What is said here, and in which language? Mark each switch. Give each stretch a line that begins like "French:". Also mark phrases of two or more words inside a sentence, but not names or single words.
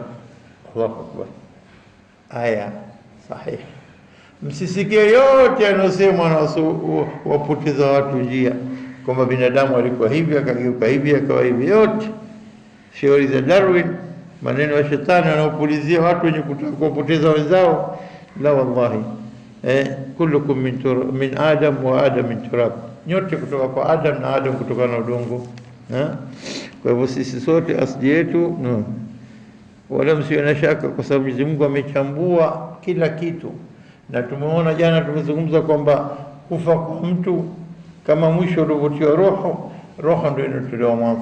Arabic: Allahu akbar.
Swahili: Aya sahihi. Msisikie yote yanosemwa na wapoteza watu njia, kwamba binadamu alikuwa hivi akageuka hivi akawa hivi. Yote shauri za Darwin, maneno ya shetani wanaopulizia watu wenye kutaka kupoteza wenzao.
Arabic: La wallahi, kullukum min adam wa adam min turab,
Swahili: nyote kutoka kwa Adam na Adam kutoka na udongo. Kwa hivyo sisi sote asili yetu wala msiwe na shaka, kwa sababu Mwenyezi Mungu amechambua kila kitu. Na tumeona jana, tumezungumza kwamba kufa kwa mtu kama mwisho uliotiwa roho ndio inatolewa mwanzo.